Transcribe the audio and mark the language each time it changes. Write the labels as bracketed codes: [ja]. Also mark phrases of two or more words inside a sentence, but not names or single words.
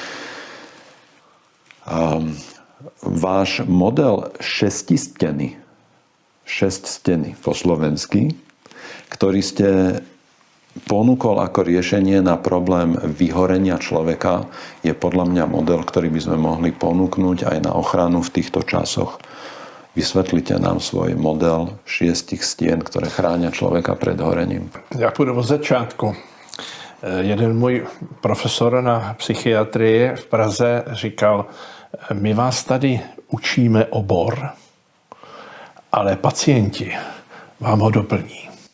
[sk] Váš model 6 steny po slovensky, ktorý ste ponúkol ako riešenie na problém vyhorenia človeka, je podľa mňa model, ktorý by sme mohli ponúknuť aj na ochranu v týchto časoch. [cs] Vysvetlite nám svůj model 6 stien, které chrání člověka před horením. Já půjdu od začátku. Jeden můj profesor na psychiatrii v Praze říkal, my vás tady učíme obor, ale pacienti vám ho doplní.